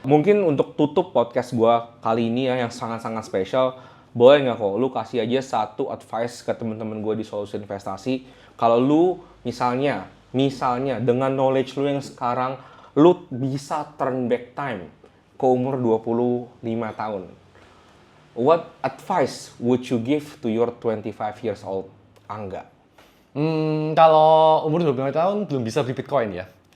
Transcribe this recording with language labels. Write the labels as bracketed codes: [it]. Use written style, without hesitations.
[id] Mungkin untuk tutup podcast gue kali ini ya yang sangat-sangat spesial, boleh nggak kok lu kasih aja satu advice ke teman-teman gue di Solusi Investasi. Kalau lu misalnya dengan knowledge lu yang sekarang, lu bisa [en] turn back time [id] ke umur 25 tahun. [en] What advice would you give to your 25 years old Angga? [id] Kalau umur 25 tahun belum bisa beli Bitcoin ya.